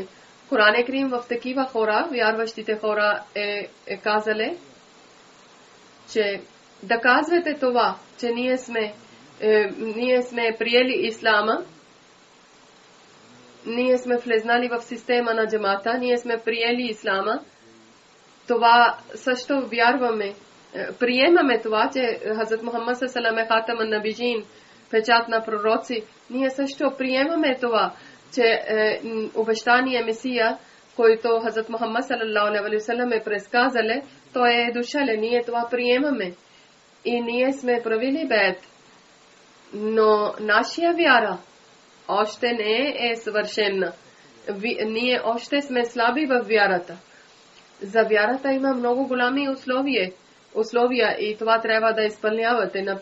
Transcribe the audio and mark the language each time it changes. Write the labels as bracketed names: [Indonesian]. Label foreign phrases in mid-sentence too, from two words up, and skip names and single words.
[Bulgarian] Коран е Крим в такива хора, вярващите хора е казале, че да казвате това, че ние сме приели ислама, ние сме влезнали в система на джамата, ние сме приели ислама, това също вярваме. Приемаме това, че Хазрат Мухаммад салам е [Arabic] خاتم النبيين, [Bulgarian] печат на пророци. Ние също приемаме това, че обещания Месия, който Хазрат Мухаммад [Arabic] صلى الله عليه وسلم [Bulgarian] е предсказале, той е дошъл. Ние това приемаме. И ние сме правили бед. Но нашия вяра още не е съвършена. Ние още сме слаби в вярата. За вярата има много голями условия и това трябва да изпълнявате.